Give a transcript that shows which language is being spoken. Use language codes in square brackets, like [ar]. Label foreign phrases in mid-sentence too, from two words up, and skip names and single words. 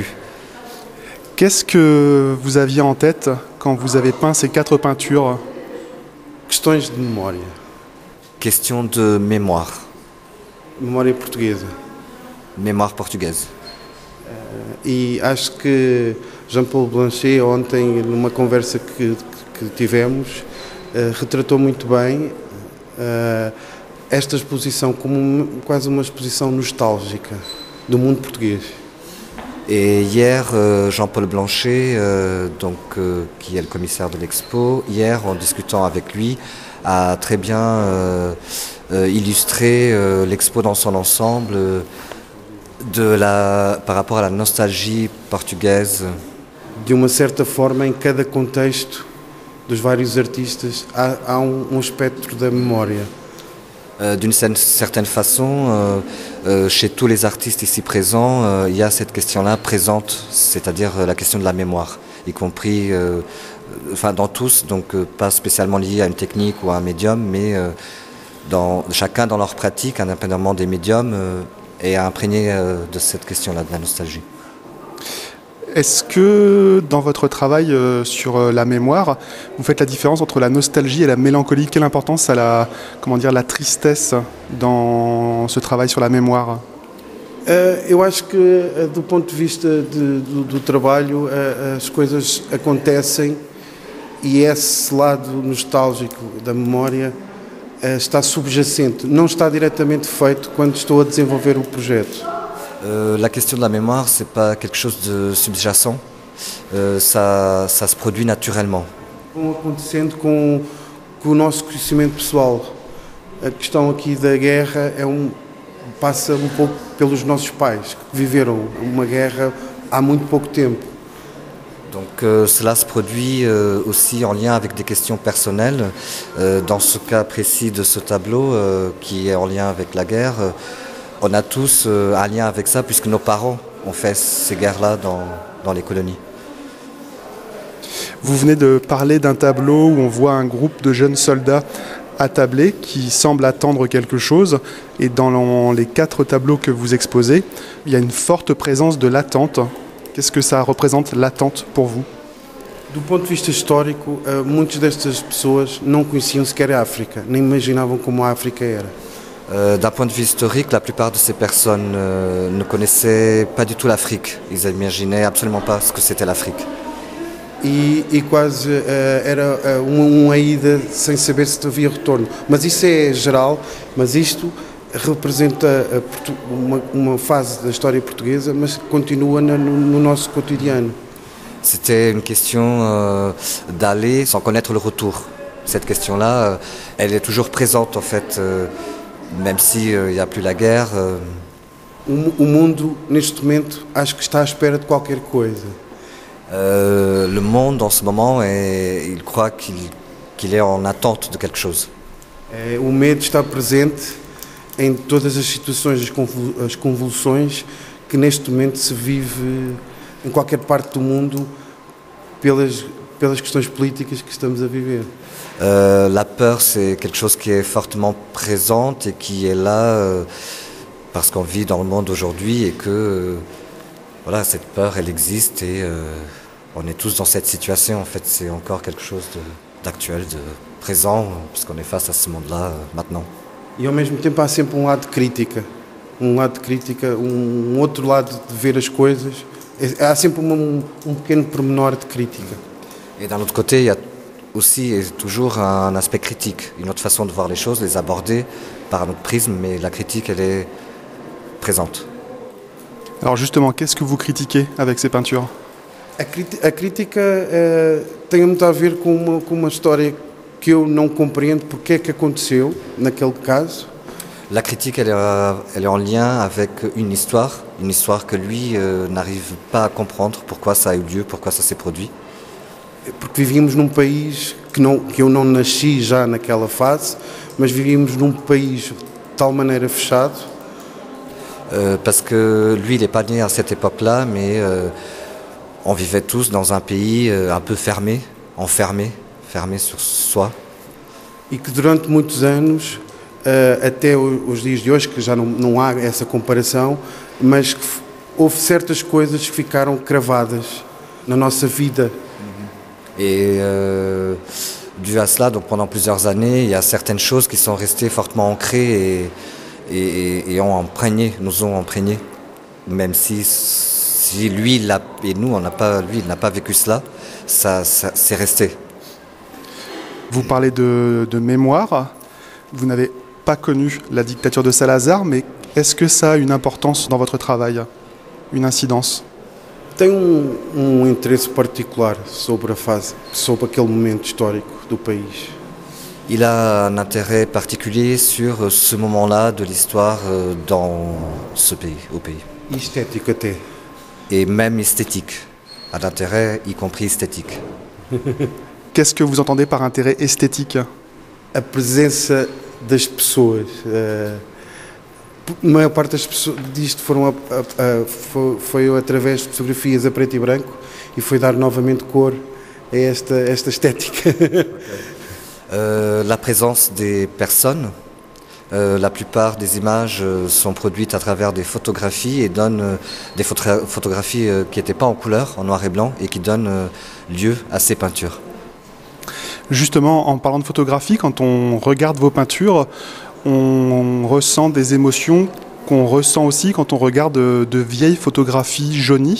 [fr] Qu'est-ce que vous aviez en tête quand vous avez peint ces 4 peintures? [pt] Questões de memória. [fr] Question de mémoire, [pt] Memória portuguesa. [fr] mémoire portugaise. [pt] E acho que Jean-Paul Blanchet, ontem, numa conversa que tivemos, retratou muito bem esta exposição como quase uma exposição nostálgica do mundo português. [fr] Et hier, Jean-Paul Blanchet, qui est le commissaire de l'expo, hier, en discutant avec lui, a très bien illustré l'expo dans son ensemble par rapport à la nostalgie portugaise. [pt] De uma certa forma, em cada contexto dos vários artistas, há espectro da memória. [fr] D'une certaine façon, chez tous les artistes ici présents, il y a cette question-là présente, c'est-à-dire la question de la mémoire, y compris, dans tous, donc pas spécialement lié à une technique ou à un médium, mais chacun dans leur pratique, indépendamment des médiums, est imprégné de cette question-là, de la nostalgie. Est-ce que dans votre travail sur la mémoire, vous faites la différence entre la nostalgie et la mélancolie? Quelle importance a la tristesse dans ce travail sur la mémoire? [pt] Eu acho que, do ponto de vista do trabalho, as coisas acontecem e esse lado nostálgico da memória está subjacente, não está diretamente feito quando estou a desenvolver o projeto. [fr] La question de la mémoire, c'est pas quelque chose de subjacent, ça se produit naturellement. [pt] Vão acontecendo com o nosso conhecimento pessoal. A questão aqui da guerra passa um pouco pelos nossos pais, que viveram uma guerra há muito pouco tempo. [fr] Donc cela se produit aussi en lien avec des questions personnelles. Dans ce cas précis de ce tableau, qui est en lien avec la guerre, on a tous un lien avec ça, puisque nos parents ont fait ces guerres-là dans les colonies. Vous venez de parler d'un tableau où on voit un groupe de jeunes soldats attablés qui semblent attendre quelque chose. Et dans les 4 tableaux que vous exposez, il y a une forte présence de l'attente. Qu'est-ce que ça représente, l'attente, pour vous? [pt] Do ponto de vista histórico, muitas destas pessoas não conheciam sequer a África, nem imaginavam como a África era. [fr] D'un point de vue historique, la plupart de ces personnes ne connaissaient pas du tout l'Afrique. Ils n'imaginaient absolument pas ce que c'était l'Afrique. [pt] E quase era uma ida sem saber se havia retorno. Mas isso é geral, mas isto representa uma fase da história portuguesa, mas que continua no nosso cotidiano. [fr] C'était une question d'aller sans connaître le retour. Cette question-là, elle est toujours présente en fait. Même s'il n'y a plus la guerre. [pt] O mundo, neste momento, acho que está à espera de qualquer coisa. [fr] Le monde, en ce moment, il croit qu'il est en attente de quelque chose. [pt] O medo está presente em todas as situações, as convulsões que neste momento se vive em qualquer parte do mundo pelas questões políticas que estamos a viver. [fr] La peur, c'est quelque chose qui est fortement présente et qui est là parce qu'on vit dans le monde aujourd'hui et que voilà, cette peur, elle existe et on est tous dans cette situation. En fait, c'est encore quelque chose d'actuel, de présent, puisqu'on est face à ce monde-là maintenant. [pt] E ao mesmo tempo há sempre lado de crítica, outro lado de ver as coisas. Há sempre pequeno pormenor de crítica. [fr] Et d'un autre côté, il y a aussi et toujours un aspect critique, une autre façon de voir les choses, les aborder par un autre prisme, mais la critique, elle est présente. Alors justement, qu'est-ce que vous critiquez avec ces peintures? [pt] A crítica tem muito a ver com uma história que eu não compreendo porque é que aconteceu naquele caso. [fr] La critique, elle est en lien avec une histoire que lui n'arrive pas à comprendre pourquoi ça a eu lieu, pourquoi ça s'est produit. [pt] Porque vivíamos num país que eu não nasci já naquela fase, mas vivíamos num país de tal maneira fechado. [fr] Parce que lui, il n'est pas né à cette époque-là, mais on vivait tous dans un pays un peu fermé sur soi. [pt] E que durante muitos anos até os dias de hoje, que já não há essa comparação, mas que houve certas coisas que ficaram cravadas na nossa vida. [fr] Et dû à cela, donc pendant plusieurs années, il y a certaines choses qui sont restées fortement ancrées et nous ont imprégné, même si lui et nous, lui, il n'a pas vécu cela, ça c'est resté. Vous parlez de mémoire. Vous n'avez pas connu la dictature de Salazar, mais est-ce que ça a une importance dans votre travail, une incidence? [pt] Tem interesse particular sobre aquele momento histórico do país. [fr] Il a un intérêt particulier sur ce moment-là de l'histoire dans ce pays, au pays. [pt] E estético até. [fr] Et même esthétique, un intérêt y compris esthétique. Qu'est-ce que vous entendez par intérêt esthétique? [pt] A presença das pessoas. A maior parte disto foi através de fotografias a preto e branco e foi dar novamente cor a esta estética. [fr] La présence des personnes, la plupart des images sont produites à travers des photographies et donnent des photographies qui n'étaient pas en couleur, en noir et blanc, et qui donnent lieu à ces peintures. Justement, en parlant de photographie, quand on regarde vos peintures, on ressent des émotions qu'on ressent aussi quand on regarde de vieilles photographies jaunies.